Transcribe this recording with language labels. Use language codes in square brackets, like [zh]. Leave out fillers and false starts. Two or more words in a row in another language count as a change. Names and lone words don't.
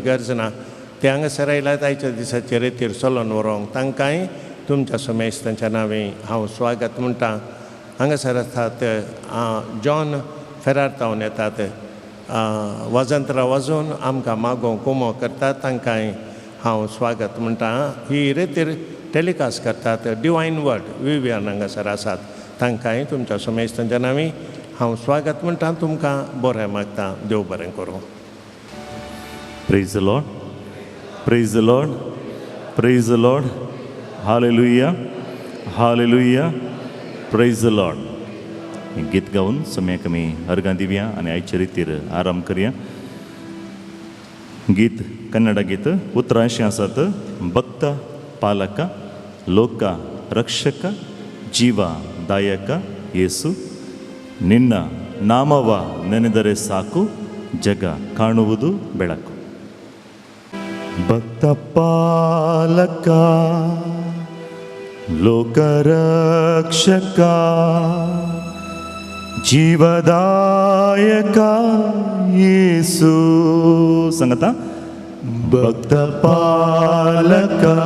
[kok] गरज ना ते हांगासर आयल्यात आयच्या दिसाचे रेतीर चलोन व्हरूंक तांकांय तुमच्या समेस्तांच्या नांवे हांव स्वागत म्हणटा हांगासर आसात जॉन फेरार तावन येतात वजंत्रां वाजोवन आमकां मागोव कुमो करतात तांकांय हांव स्वागत म्हणटा ही रेतीर टॅलिकास्ट करतात डिवायन वर्ड विवियन हांगासर आसात तांकांय तुमच्या समेस्तांच्या नांवी हांव स्वागत म्हणटा तुमकां बरें मागता देव बरें करूं [en] praise the Lord praise the Lord praise the Lord [kok] हालेलुया हालेलुया [en] praise the Lord [kok] गीत गावन समयाक आमी अर्गां दिवया आनी आयचे रितीर आराम करया गीत कन्नड गीत उतरां अशीं आसात [kn] ಭಕ್ತ ಪಾಲಕ ಲೋಕ ರಕ್ಷಕ ಜೀವ ದಾಯಕ ಯೇಸು ನಿನ್ನ ನಾಮವ ನೆನೆದರೆ ಸಾಕು ಜಗ ಕಾಣುವುದು ಬೆಳಕು ಭಕ್ತ ಪಾಲಕ ಲೋಕರಕ್ಷಕ ಜೀವದಾಯಕ ಯೇಸು ಸಂಗತ ಭಕ್ತ ಪಾಲಕ